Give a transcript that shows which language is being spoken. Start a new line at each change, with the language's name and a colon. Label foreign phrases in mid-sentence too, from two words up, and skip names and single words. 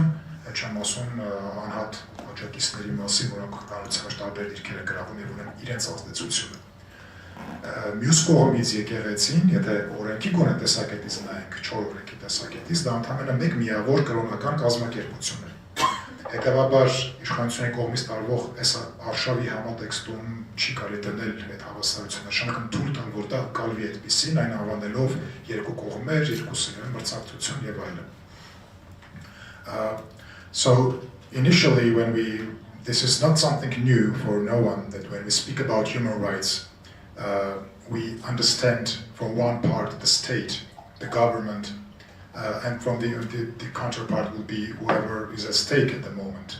Armenian: այդ չեմ ասում անհատ աջակիցների մասին, որոնք կառուցված տարբեր դիրքեր են գրավում եւ ունեն իրենց ազդեցությունը։ Մյուս կողմից եկեղեցին, եթե օրենքի գոնե տեսակետից նայենք, 4 օրենքի տեսակետից, դա ընդհանրապես մեկ միավոր կրոնական կազմակերպություն է։ Հետևաբար իշխանությունների կողմից տարվող այս արշավի համատեքստում չի կարելի դնել այդ հավասարությունը, նշանակում թույլ տան, որ դա կալվի այդպիսին, այն անվանելով երկու կողմեր, երկուսի մրցակցություն եւ այլն։
English: So initially this is not something new for no one that when we speak about human rights we understand from one part the state, the government and from the counterpart will be whoever is at stake at the moment.